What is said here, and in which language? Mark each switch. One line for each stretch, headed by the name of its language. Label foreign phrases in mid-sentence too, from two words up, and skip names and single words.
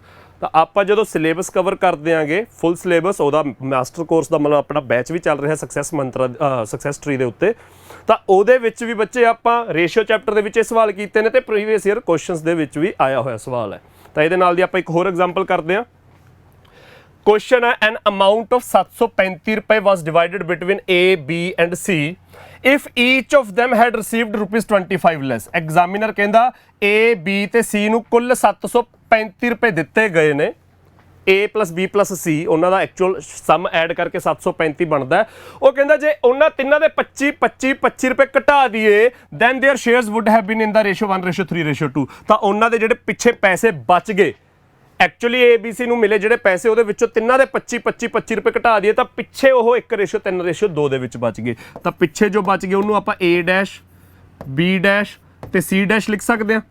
Punjabi: ਤਾਂ ਆਪਾਂ ਜਦੋਂ
English: syllabus cover
Punjabi: ਕਰ ਦਿਆਂਗੇ
English: full syllabus,
Punjabi: ਉਹਦਾ
English: master course
Punjabi: ਦਾ ਮਤਲਬ ਆਪਣਾ ਬੈਚ ਵੀ ਚੱਲ ਰਿਹਾ ਸਕਸੈਸ ਮੰਤਰਾ ਸਕਸੈਸ ਟਰੀ ਦੇ ਉੱਤੇ, ਤਾਂ ਉਹਦੇ ਵਿੱਚ ਵੀ ਬੱਚੇ ਆਪਾਂ ਰੇਸ਼ੀਓ ਚੈਪਟਰ ਦੇ ਵਿੱਚ ਇਹ ਸਵਾਲ ਕੀਤੇ ਨੇ ਤੇ
English: previous year questions
Punjabi: ਦੇ ਵਿੱਚ ਵੀ ਆਇਆ ਹੋਇਆ ਸਵਾਲ ਹੈ। ਤਾਂ ਇਹਦੇ ਨਾਲ ਦੀ ਆਪਾਂ ਇੱਕ ਹੋਰ ਐਗਜ਼ਾਮਪਲ ਕਰਦੇ ਹਾਂ।
Hindi: क्वेश्चन है
English: an amount of 735 रुपए was divided between A, B and C if each of them had received ₹25 less।
Hindi: एग्जामिनर कहता A,
Punjabi: B ਤੇ C ਨੂੰ ਕੁੱਲ 735 ਰੁਪਏ ਦਿੱਤੇ ਗਏ ਨੇ। A + B + C ਉਹਨਾਂ ਦਾ
English: actual sum add
Punjabi: ਕਰਕੇ 735 ਬਣਦਾ। ਉਹ ਕਹਿੰਦਾ ਜੇ ਉਹਨਾਂ ਤਿੰਨਾਂ ਦੇ 25 ਰੁਪਏ ਘਟਾ ਦਈਏ
English: then their shares would have been in the ratio 1:3:2।
Punjabi: ਤਾਂ ਉਹਨਾਂ ਦੇ ਜਿਹੜੇ ਪਿੱਛੇ ਪੈਸੇ ਬਚ ਗਏ, ਐਕਚੁਅਲੀ ABC ਨੂੰ ਮਿਲੇ ਜਿਹੜੇ ਪੈਸੇ, ਉਹਦੇ ਵਿੱਚੋਂ ਤਿੰਨਾਂ ਦੇ 25 ਰੁਪਏ ਘਟਾ ਦਈਏ ਤਾਂ ਪਿੱਛੇ ਉਹ 1:3:2 ਦੇ ਵਿੱਚ ਬਚ ਗਏ। ਤਾਂ ਪਿੱਛੇ ਜੋ ਬਚ ਗਏ ਉਹਨੂੰ ਆਪਾਂ A ਡੈਸ਼, B ਡੈਸ਼ ਤੇ C ਡੈਸ਼ ਲਿਖ ਸਕਦੇ ਹਾਂ।